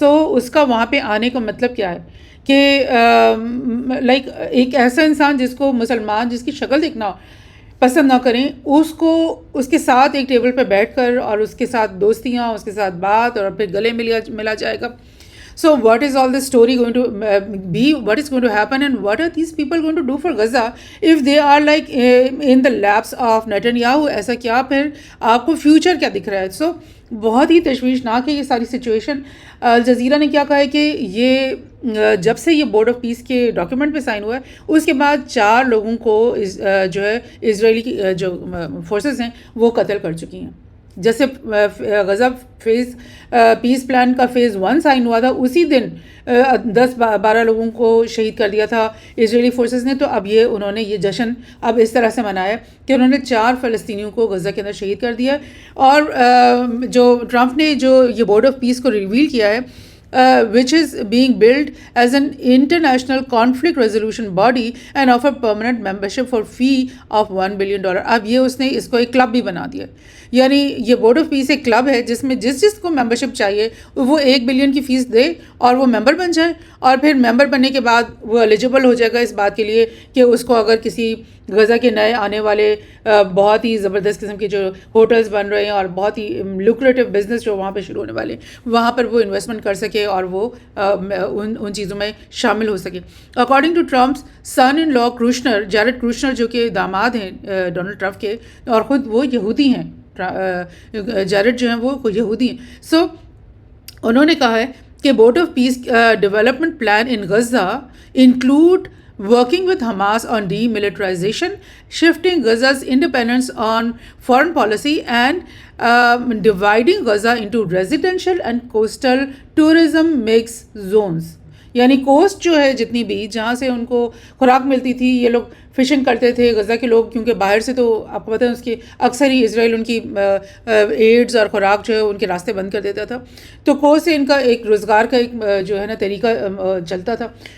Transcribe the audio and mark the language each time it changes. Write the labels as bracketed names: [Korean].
[Urdu] سو اس کا وہاں پہ آنے کا مطلب کیا ہے کہ لائک ایک ایسا انسان جس کو مسلمان جس کی شکل دیکھنا پسند نہ کریں، اس کے ساتھ ایک ٹیبل پہ بیٹھ کر اور اس کے ساتھ دوستیاں، اس کے ساتھ بات، اور پھر گلے ملا جائے گا. [English] So what is all this story going to be? What is going to happen, and what are these people going to do for Gaza if they are like in the laps of Netanyahu? [Urdu] ایسا کیا پھر آپ کو future کیا دکھ رہا ہے؟ سو بہت ہی تشویشناک ہے یہ ساری سچویشن. الجزیرہ نے کیا کہا ہے کہ یہ جب سے یہ بورڈ آف پیس کے ڈاکیومنٹ پہ سائن ہوا ہے، اس کے بعد 4 لوگوں کو جو ہے اسرائیلی کی جو فورسز ہیں وہ قتل کر چکی ہیں. جیسے غزہ پیس پلان کا فیز 1 سائن ہوا تھا، اسی دن 10-12 لوگوں کو شہید کر دیا تھا اسرائیلی فورسز نے. تو اب انہوں نے یہ جشن اب اس طرح سے منایا کہ انہوں نے 4 فلسطینیوں کو غزہ کے اندر شہید کر دیا. اور جو ٹرمپ نے جو یہ بورڈ آف پیس کو ریویل کیا ہے، [English] which is being built as an international conflict resolution body and offer permanent membership for fee of $1 billion. [Urdu] اب یہ اس نے اس کو ایک کلب بھی بنا دیا، یعنی یہ بورڈ آف پیس ایک کلب ہے جس میں جس کو ممبرشپ چاہیے وہ $1 بلین کی فیس دے اور وہ ممبر بن جائے، اور پھر ممبر بننے کے بعد وہ ایلیجیبل ہو جائے گا اس بات کے لیے کہ اس کو اگر کسی غزہ کے نئے آنے والے بہت ہی زبردست قسم کے جو ہوٹلز بن رہے ہیں اور بہت ہی لوکریٹو بزنس جو وہاں پہ شروع ہونے والے ہیں، وہاں پر وہ انویسٹمنٹ کر سکے اور وہ ان چیزوں میں شامل ہو سکے. According to Trump's sun in law کروشنر، Jared کروشنر جو کہ داماد ہیں ڈونلڈ ٹرمپ کے، اور خود وہ یہودی ہیں، جیرڈ جو ہیں وہ یہودی ہیں. سو انہوں نے کہا ہے کہ board of peace development plan in Gaza include [English] working with Hamas on demilitarization, shifting Gaza's independence on foreign policy, and dividing Gaza into residential and coastal tourism mix zones. [Urdu] یعنی کوسٹ جو ہے جتنی بھی جہاں سے ان کو خوراک ملتی تھی، یہ لوگ فشنگ کرتے تھے غزہ کے لوگ، کیونکہ باہر سے تو آپ کو پتہ ہے اس کی اکثر ہی اسرائیل ان کی ایڈز اور خوراک جو ہے ان کے راستے بند کر دیتا تھا، تو کوسٹ سے ان کا ایک روزگار کا ایک جو ہے نا طریقہ چلتا تھا.